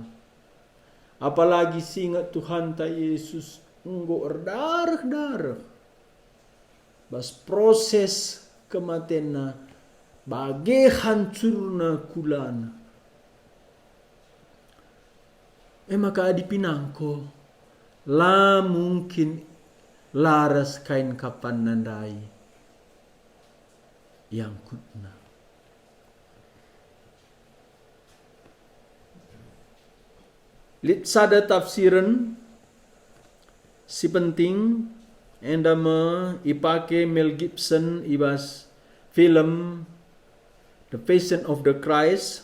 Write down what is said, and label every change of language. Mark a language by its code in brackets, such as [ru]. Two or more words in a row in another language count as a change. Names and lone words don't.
[btx] Apalagi singat Tuhan ta Yesus enggo darah. Bas proses kematianna bage hancurna kulana. Maka adi pinangko la mungkin laras kain kapan nandai yang kutna. Lit sada tafsiran si penting endama ipake Mel Gibson ibas film The Passion of the Christ.